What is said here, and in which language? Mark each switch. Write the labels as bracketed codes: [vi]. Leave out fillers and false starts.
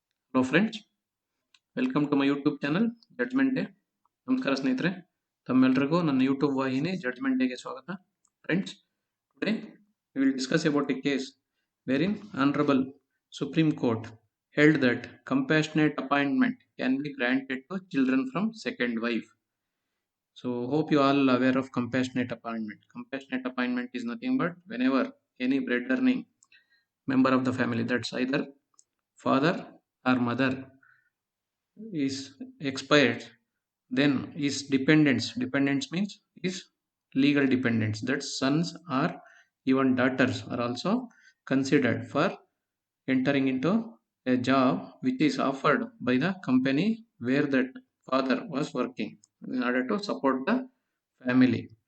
[en] Hello friends, welcome to my YouTube channel judgement day. [kn] ನಮಸ್ಕಾರ ಸ್ನೇಹಿತರೆ, ತಮ್ಮೆಲ್ಲರಿಗೂ ನನ್ನ ಯೂಟ್ಯೂಬ್ ವಾಹಿನಿ ಜಡ್ಜ್ಮೆಂಟ್ ಡೇಗೆ ಸ್ವಾಗತ. [en] Friends, today we will discuss about a case wherein Honorable Supreme Court held that compassionate appointment can be granted to children from second wife. So hope you all aware of compassionate appointment. Compassionate appointment is nothing but whenever any bread earning member of the family, that's either father or mother, is expired, then his dependents means his legal dependents, that sons or even daughters are also considered for entering into a job which is offered by the company where that father was working in order to support the family.